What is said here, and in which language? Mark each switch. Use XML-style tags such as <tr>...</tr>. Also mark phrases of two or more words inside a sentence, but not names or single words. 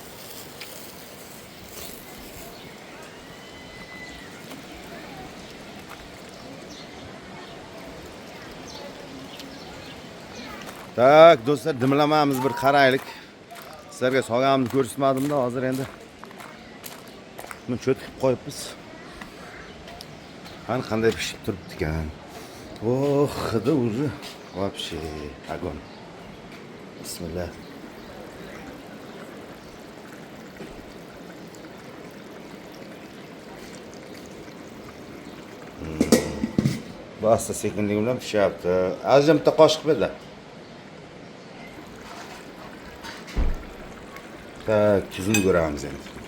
<uz>Tak, do'stlar, dimlamamiz bir qaraylik. Sizlarga sog'amni ko'rsatmadim-da, hozir endi buni cho'tkib qo'yibmiz. Qani qanday pishib turibdi ekan.</uz> <ru>Oh, hidi уже вообще огонь.</ru> <uz>Bismillah. Basta sekinlik bilan pishyapti. Azizim bitta qoshiq berlar. Tak, tuzini ko'ramiz endi.</uz>